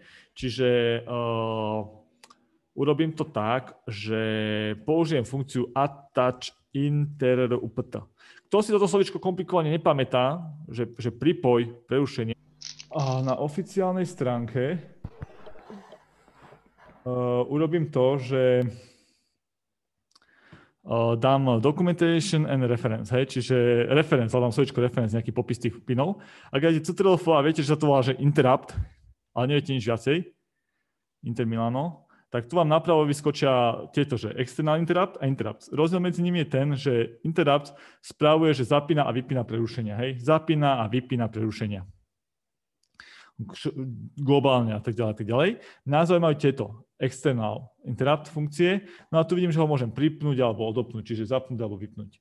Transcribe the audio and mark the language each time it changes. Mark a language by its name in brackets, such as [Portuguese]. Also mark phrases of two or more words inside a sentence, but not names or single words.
[Slovak] Čiže urobím to tak, že použijem funkciu [English] attach interupt. [Slovak] Kto si toto slovičko komplikovane nepamätá, že pripoj prerušenie na oficiálnej stránke, urobím to, že dám [English] documentation and reference, [Slovak] hej, čiže reference, ale dám slovičko reference, nejaký popis tých pinov. Ak dáte CTRL-F a viete, že sa to volá, že interrupt, ale neviete nič viacej, Inter Milano, tak tu vám napravo vyskočia tieto, že [English] external interrupt [Slovak] a interrupt. Rozdiel medzi nimi je ten, že interrupt spravuje, že zapína a vypína prerušenia, hej, zapína a vypína prerušenia. Globálne a tak ďalej. Názov majú tieto [English] external interrupt [Slovak] funkcie. No a tu vidím, že ho môžem pripnúť alebo odopnúť, čiže zapnúť alebo vypnúť.